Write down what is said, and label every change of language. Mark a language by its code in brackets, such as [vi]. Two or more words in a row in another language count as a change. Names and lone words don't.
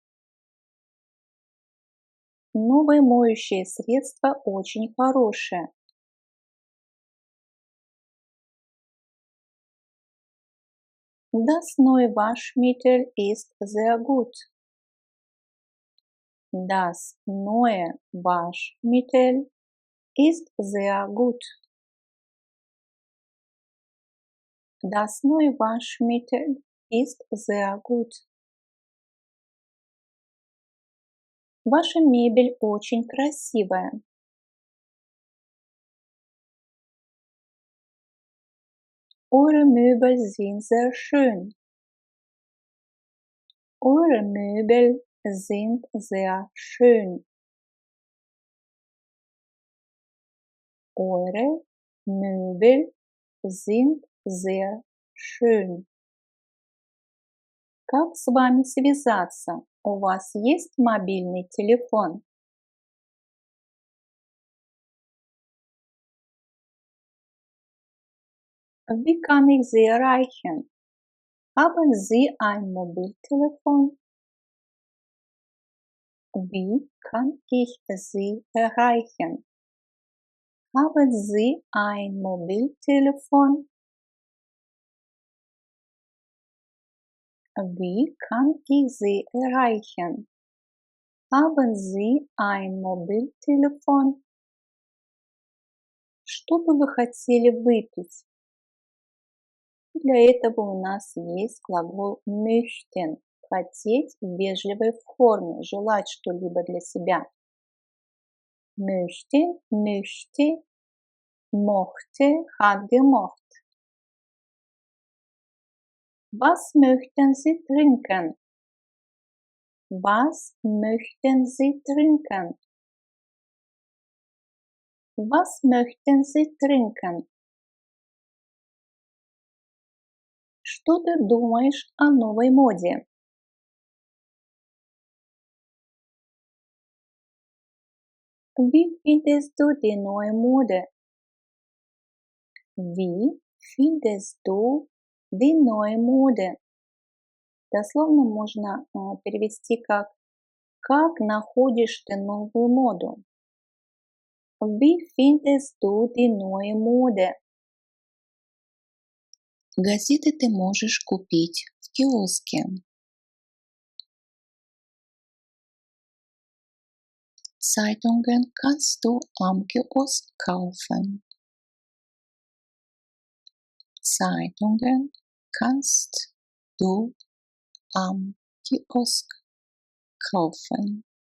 [ru] Новое моющее средство очень хорошее. [de] Das neue Waschmittel ist sehr gut. Das neue Waschmittel ist sehr gut. Das neue Waschmittel ist sehr gut. [ru] Ваша мебель очень красивая. [de] Eure Möbel sind sehr schön. Eure Möbel sind sehr schön. Eure Möbel sind sehr schön. [ru] Как с вами связаться? У вас есть мобильный телефон? [de] Wie kann ich Sie erreichen? Haben Sie ein Mobiltelefon? Wie kann ich Sie erreichen? Haben Sie ein Mobiltelefon? Wie kann ich Sie erreichen? Haben Sie ein Mobiltelefon? [ru] Что бы вы хотели выпить? Для этого у нас есть глагол möchten – хотеть в вежливой форме, желать что-либо для себя. [de] Möchte, möchte, mochte, hat gemocht. Was möchten Sie trinken? Was möchten Sie trinken? Was möchten Sie trinken? [ru] Что ты думаешь о новой моде? [de] Wie findest du die neue Mode? Wie findest du die neue Mode? [ru] Дословно можно перевести как находишь ты новую моду? [de] Wie findest du die neue Mode? [ru] Газеты ты можешь купить в киоске. [de] Zeitungen kannst du am Kiosk kaufen. Zeitungen kannst du am Kiosk kaufen.